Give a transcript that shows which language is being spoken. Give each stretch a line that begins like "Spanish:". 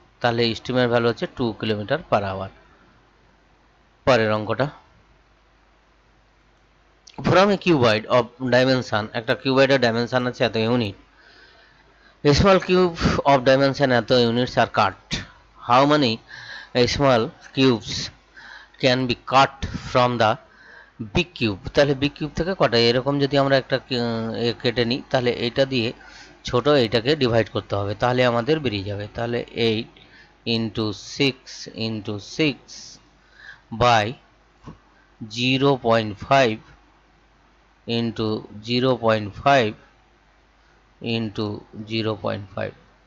Bangla: তাহলে স্টিমের ভ্যালু হচ্ছে 2 কিলোমিটার/আওয়ার। পরের অঙ্কটা,
English: from a cuboid of dimension,
Bangla: একটা কিউবয়েডের ডাইমেনশন আছে এত unit,
English: a small cube of dimension
Bangla: এত
English: units are cut. How many small cubes can be cut from the big cube?
Bangla: তাহলে বিগ কিউব থেকে কটা, এরকম যদি আমরা একটা কেটে নিই তাহলে এটা দিয়ে ছোট এইটাকে ডিভাইড করতে হবে, তাহলে আমাদের বেরিয়ে যাবে। তাহলে 8 × 6 × 6 বাই 0.5 × 0.5 × 0.5।